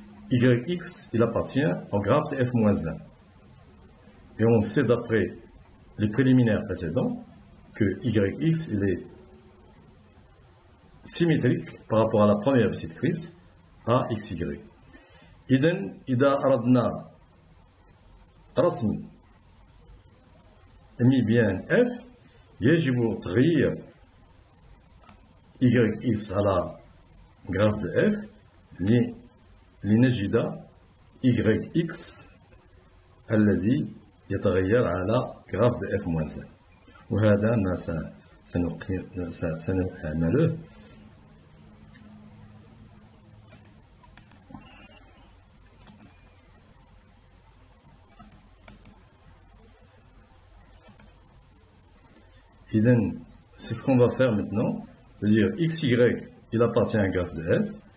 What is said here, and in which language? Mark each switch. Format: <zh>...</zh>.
<fr>yx il appartient au graphe de f-1. Et on sait d'après les préliminaires précédents que yx il est symétrique par rapport à la première bisectrice à xy.</fr> <ar>إذا أردنا رسم ميبيان f يجب تغيير yx على</ar> <fr>graphe de f</fr> <ar>لنجد yx الذي يتغير على</ar> <fr>graphe de f-1.</fr> <ar>وهذا ما سنعمله</ar> <fr>c'est ce qu'on va faire maintenant, c'est-à-dire xy il appartient à un graphe de f</fr>